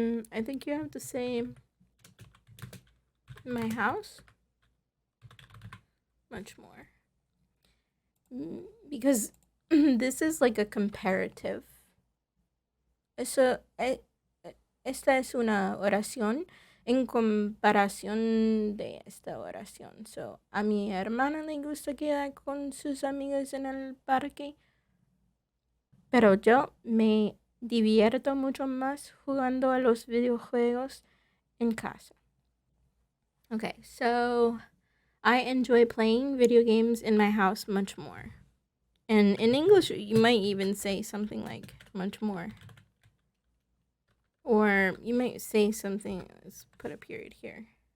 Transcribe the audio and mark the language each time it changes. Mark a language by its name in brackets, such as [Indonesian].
[English] I think you have to say my house, much more. Because this is like a comparative. [Spanish] Esta es una oración en comparación de esta oración. So, a mi hermana le gusta quedar con sus amigas en el parque, pero yo me divierto mucho más jugando a los videojuegos en casa. [English] Okay, so I enjoy playing video games in my house much more. And in English, you might even say something like much more. Or you might say something, let's put a period here.